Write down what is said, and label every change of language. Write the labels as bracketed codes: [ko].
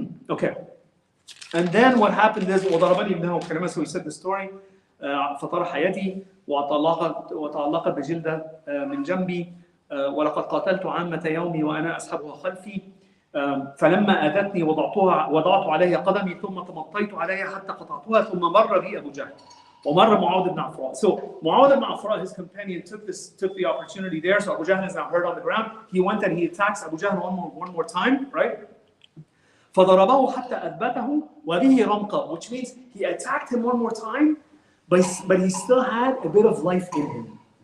[en] Okay. And then what happened is, [ar] وضربني ابنه بكلمة, [en] so he said the story. [ar] فطرح يدي وتعلق بجلدة من جنبي ولقد قاتلت عامة يومي وأنا أسحبها خلفي فلما أذتني وضعت عليها قدمي ثم تمطيت عليها حتى قطعتها ثم مر بي أبو جهل ومر معاذ بن عفراء. [en] So Mu'adh ibn Afra, his companion, took the opportunity there. So Abu Jahl is now hurt on the ground. He went and he attacks Abu Jahl one more time, right? [ar] فضربه حتى أثبته وبه رمقة, [en] which means he attacked him one more time, but he still had a bit of life in him.